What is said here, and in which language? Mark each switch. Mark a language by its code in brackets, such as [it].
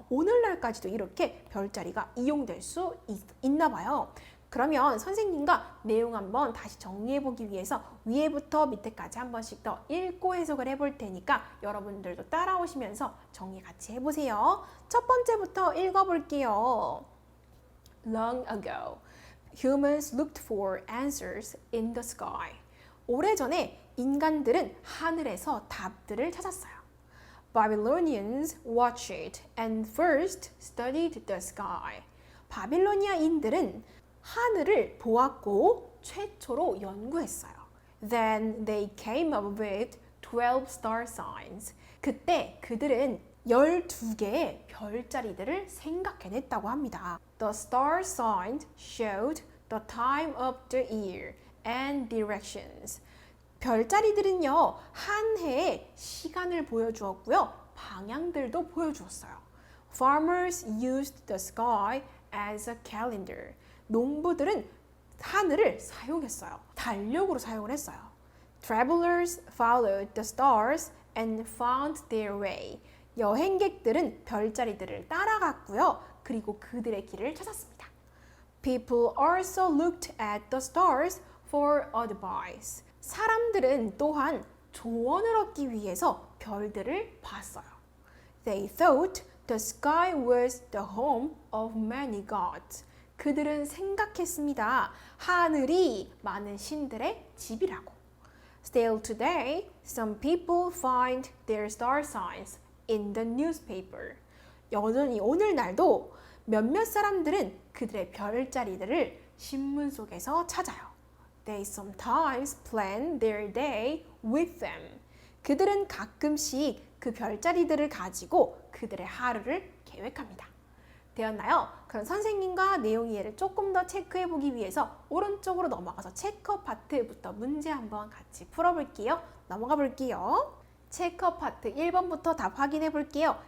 [ko] 오늘날까지도 이렇게 별자리가 이용될 수 있나 봐요. 그러면 선생님과 내용 한번 다시 정리해보기 위해서 위에부터 밑에까지 한 번씩 더 읽고 해석을 해볼 테니까 여러분들도 따라오시면서 정리 같이 해보세요. 첫 번째부터 읽어볼게요. [en] Long ago, humans looked for answers in the sky. [ko] 오래전에 인간들은 하늘에서 답들을 찾았어요. [en] Babylonians watched it and first studied the sky. [ko] 바빌로니아인들은 하늘을 보았고 최초로 연구했어요. [en] Then they came up with 12 star signs. [ko] 그때 그들은 12개의 별자리들을 생각해냈다고 합니다. [en] The star signs showed the time of the year and directions. [ko] 별자리들은요, 한 해의 시간을 보여주었고요, 방향들도 보여주었어요. [en] Farmers used the sky as a calendar. [ko] 농부들은 하늘을 사용했어요. 달력으로 사용을 했어요. [en] Travelers followed the stars and found their way. [ko] 여행객들은 별자리들을 따라갔고요. 그리고 그들의 길을 찾았습니다. [en] People also looked at the stars for advice. [ko] 사람들은 또한 조언을 얻기 위해서 별들을 봤어요. [en] They thought the sky was the home of many gods. [ko] 그들은 생각했습니다. 하늘이 많은 신들의 집이라고. [en] Still today, some people find their star signs in the newspaper. [ko] 여전히 오늘날도 몇몇 사람들은 그들의 별자리들을 신문 속에서 찾아요. [en] They sometimes plan their day with them. [ko] 그들은 가끔씩 그 별자리들을 가지고 그들의 하루를 계획합니다. 되었나요? 그럼 선생님과 내용 이해를 조금 더 체크해 보기 위해서 오른쪽으로 넘어가서 체크 파트부터 문제 한번 같이 풀어볼게요. 넘어가 볼게요. 체크 파트 1번부터 답 확인해 볼게요.